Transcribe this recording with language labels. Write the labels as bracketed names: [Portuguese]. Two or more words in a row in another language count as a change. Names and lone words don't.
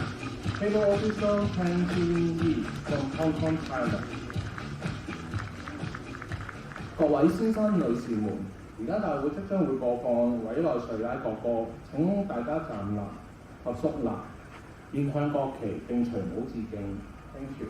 [English] Table official Tan Jin Yi from Hong Kong, China. [Cantonese] 各位先生、女士們，而家大會即將會播放委內瑞拉國歌，請大家站立及肅立，面向國旗並隨舞致敬。 [English] Thank you.